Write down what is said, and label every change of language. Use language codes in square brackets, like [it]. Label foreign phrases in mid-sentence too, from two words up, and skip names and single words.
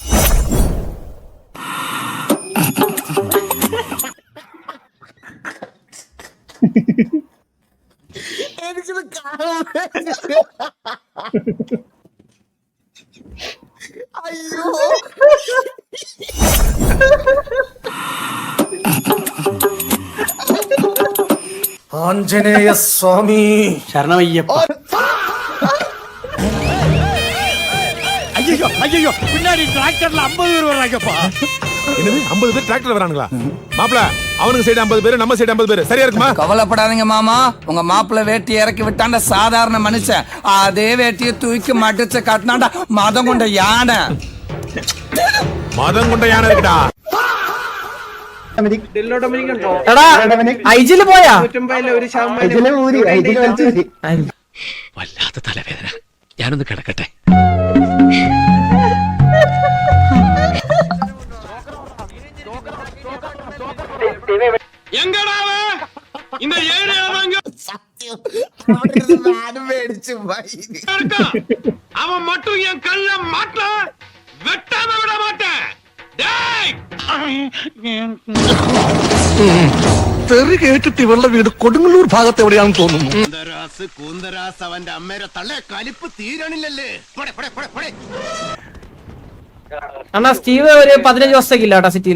[ml] എനിക്കിത് കാണാൻ അയ്യോ. ആഞ്ജനേയ സ്വാമി ശരണമയ്യപ്പ. [ta] ஐயோ பின்னாடி டிராக்டர்ல 50 பேர் வர்றாங்கப்பா. என்னது 50 பேர் டிராக்டர்ல வரானுங்களா? மாப்ள அவனுக்கு சைடு 50 பேர், நம்ம சைடு 50 பேர், சரியா இருக்குமா? கவலைப்படாதீங்க மாமா, உங்க மாப்பிள்ள வேட்டி இறக்கி விட்டாண்ட சாதாரண மனுஷன். அதே வேட்டியை தூக்கி மடிச்சு கட்டினாண்டா மதம் கொண்ட யானை. இருக்குடா. [ml] ഐജില് പോയാ വല്ലാത്ത തലവേദന, ഞാനൊന്ന് കിടക്കട്ടെ. [ta] இந்த ஏரியாவாங்க [ml] മേടിച്ചു [ta] அவன் மட்டும் என் கல்ல மாட்ட வெட்டாம விட மாட்டேன். [ml] തെറി കേട്ടിട്ട് ഇവളുടെ വീട് കൊടുങ്ങല്ലൂർ ഭാഗത്ത് എവിടെയാണെന്ന് തോന്നുന്നു. കൂന്തരാസ് അവന്റെ അമ്മേരെ തള്ളേ കലിപ്പ് തീരണില്ലല്ലേ. അണ്ണാ സ്റ്റീവ് ഒരു 15 ദിവസത്തേക്ക് ഇല്ല കേട്ടോ സിറ്റിയിൽ.